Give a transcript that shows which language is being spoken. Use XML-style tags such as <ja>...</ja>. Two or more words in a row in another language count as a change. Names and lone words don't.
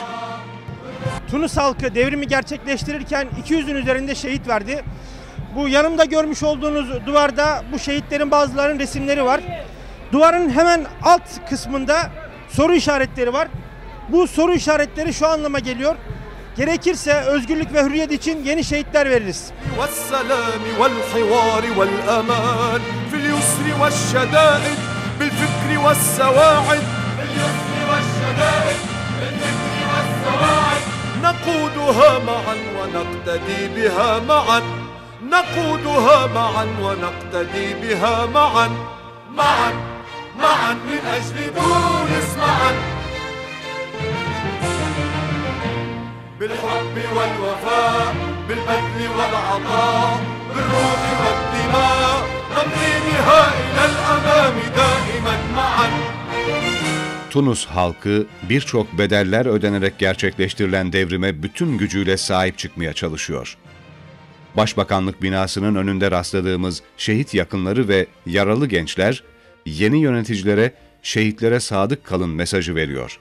<tr>Tunus halkı devrimi gerçekleştirirken 200'ün üzerinde şehit verdi. Bu yanımda görmüş olduğunuz duvarda bu şehitlerin bazılarının resimleri var. Duvarın hemen alt kısmında soru işaretleri var. Bu soru işaretleri şu anlama geliyor. Gerekirse özgürlük ve hürriyet için yeni şehitler veririz.</tr> <ar>نقودها معا ونقتدي بها معا نقودها معا ونقتدي بها معا معا معا من أجل تونس معا بالحب والوفاء بالبذل والعطاء بالروح والدماء نمضيها إلى الأمام دائما معا.</ar> <tr>Tunus halkı birçok bedeller ödenerek gerçekleştirilen devrime bütün gücüyle sahip çıkmaya çalışıyor. Başbakanlık binasının önünde rastladığımız şehit yakınları ve yaralı gençler, yeni yöneticilere şehitlere sadık kalın mesajı veriyor.</tr>